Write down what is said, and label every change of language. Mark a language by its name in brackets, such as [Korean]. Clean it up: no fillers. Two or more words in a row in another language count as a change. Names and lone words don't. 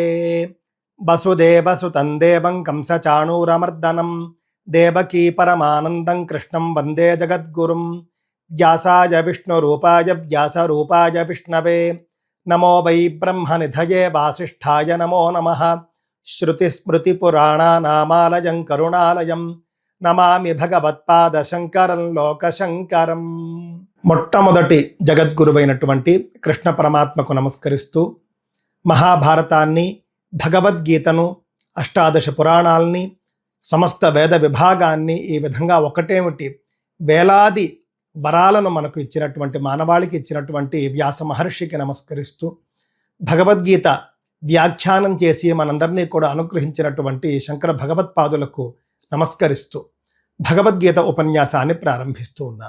[Sanskrit] वसुदेवसुतं देवं कंसचाणूरमर्दनं देवकी परमानन्दं कृष्णं वन्दे जगद्गुरुं। व्यासाय विष्णुरूपाय व्यासरूपाय विष्णवे नमो वै ब्रह्मनिधये वासिष्ठाय नमो नमः। श्रुतिस्मृतिपुराणानामालयं करुणालयं నమామి భగవత్పాద శంకరం లోకశంకరం. [Telugu] మొట్టమొదటి జగద్గురువైనటువంటి కృష్ణ పరమాత్మకు నమస్కరిస్తూ మహాభారతాన్ని, భగవద్గీతను, అష్టాదశ పురాణాలని, సమస్త వేద విభాగాన్ని ఈ విధంగా ఒకటేమిటి వేలాది వరాలను మనకు ఇచ్చినటువంటి మానవాళికి ఇచ్చినటువంటి వ్యాస మహర్షికి నమస్కరిస్తూ భగవద్గీత వ్యాఖ్యానం చేసి మనందరినీ కూడా అనుగ్రహించినటువంటి శంకర భగవత్పాదులకు నమస్కరిస్తూ భగవద్గీత ఉపన్యాసాన్ని ప్రారంభిస్తూ ఉన్నాను.